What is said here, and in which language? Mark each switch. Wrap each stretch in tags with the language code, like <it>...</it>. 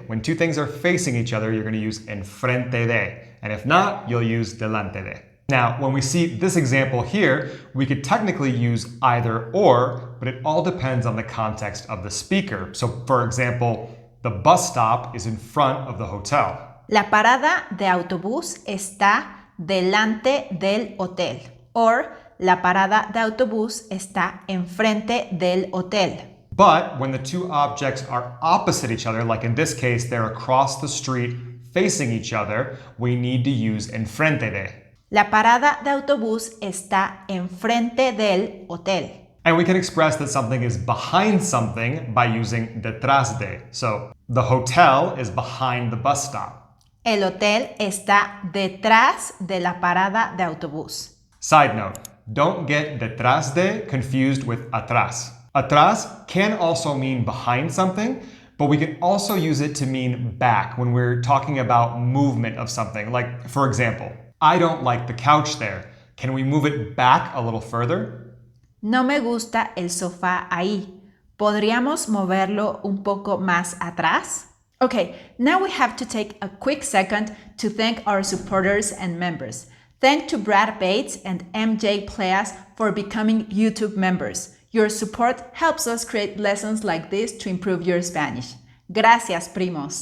<en>When two things are facing each other, you're going to use enfrente de. And if not, you'll use delante de. Now, when we see this example here, we could technically use either or, but it all depends on the context of the speaker. So for example, the bus stop is in front of the hotel.</en> <es>La parada de autobús está delante del hotel. Or la parada de autobús está enfrente del hotel.</es> <en>But when the two objects are opposite each other, like in this case, they're across the street facing each other, we need to use enfrente de.</en> <es>La parada de autobús está enfrente del hotel.</es> <en>And we can express that something is behind something by using detras de. So the hotel is behind the bus stop.</en> <es>El hotel está detrás de la parada de autobús.</es> <en>Side note, don't get detras de confused with atrás. Atrás can also mean behind something, but we can also use it to mean back when we're talking about movement of something. Like, for example, I don't like the couch there. Can we move it back a little further?</en> <es>No me gusta el sofá ahí. ¿Podríamos moverlo un poco más atrás?</es> <en>Okay, now we have to take a quick second to thank our supporters and members. Thanks to Brad Bates and MJ Pleas for becoming YouTube members. Your support helps us create lessons like this to improve your Spanish.</en> <es>Gracias, primos.</es>